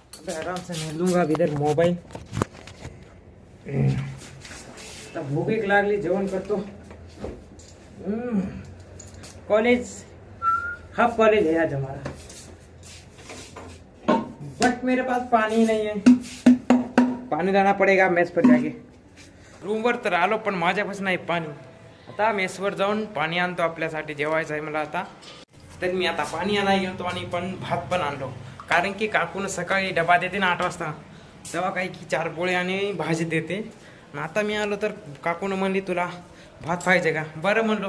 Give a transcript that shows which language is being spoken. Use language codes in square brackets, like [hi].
[hi] आराम से मैं लूंगा इधर मोबाईल. [mr] आता भूक एक लागली, जेवण करतो. [hi] कॉलेज हाफ कॉलेज है आज हमारा, बट मेरे पास पानी नहीं है. पानी लाना पड़ेगा मेस पर जाके. [mr] रूमवर तर आलो पण माझ्यापासून नाही पाणी. आता मेसवर जाऊन पाणी आणतो, आपल्यासाठी जेवायचं आहे मला आता. तर मी आता पाणी आणायला गेलो आणि पण भात पण आणलो, कारण की काकून सकाळी डबा देते ना 8 वाजता, तेव्हा काही की 4 पोळे आणि भाजी देते. आता मी आलो तर काकून म्हणली तुला भात पाहिजे का. बरं म्हणलो.